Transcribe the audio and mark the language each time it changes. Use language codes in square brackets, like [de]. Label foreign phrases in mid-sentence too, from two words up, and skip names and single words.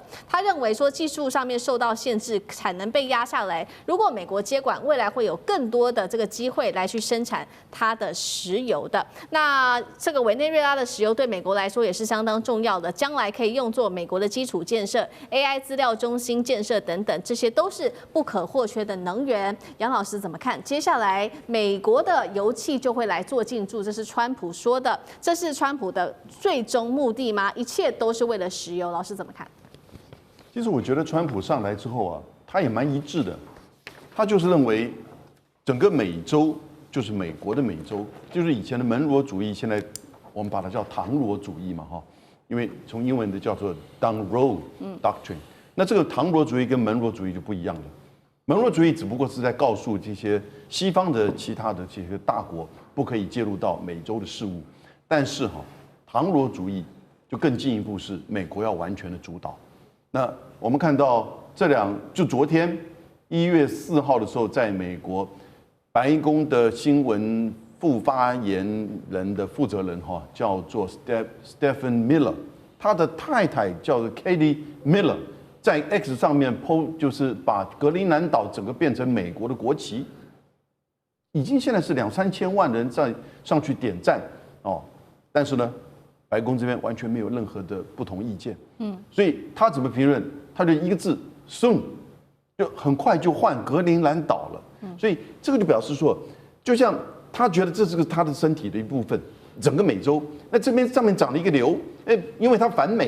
[zh] 他認為說技術上面受到限制，產能被壓下來。如果美國接管，未來會有更多的這個機會來去生產它的石油的。那這個委內瑞拉的石油對美國來說也是相當重要的，將來可以用作美國的基礎建設、AI 資料中心建設等等，這些都是不可或缺的能源。楊老師怎麼看？接下來美國的油氣就會來做進駐，這是川普說的，這是川普的最終目的嗎？一切都是為了石油？老師怎麼看？其實我覺得川普上來之後啊，他也蠻一致的，他就是認為整個美洲就是美國的美洲，就是以前的門羅主義，現在我們把它叫唐羅主義嘛，哈，因為從英文的叫做 [en] Monroe Doctrine。 [zh] 那這個唐羅主義跟門羅主義就不一樣了。门罗主義只不過是在告訴這些西方的其他的這些大國不可以介入到美洲的事務，但是唐羅主義就更進一步，是美國要完全的主導。那我們看到就昨天1月4號的時候，在美國白宮的新聞副發言人的負責人叫做 Stephen Miller， 他的太太叫做 Katie Miller。在 X 上面 po 就是把格陵蘭島整個變成美國的國旗，已經現在是2-3千萬人在上去點讚哦，但是呢，白宮這邊完全沒有任何的不同意見，所以他怎麼評論？他就一個字 soon， 就很快就換格陵蘭島了，所以這個就表示說，就像他覺得這是個他的身體的一部分，整個美洲，那這邊上面長了一個瘤，因為他反美。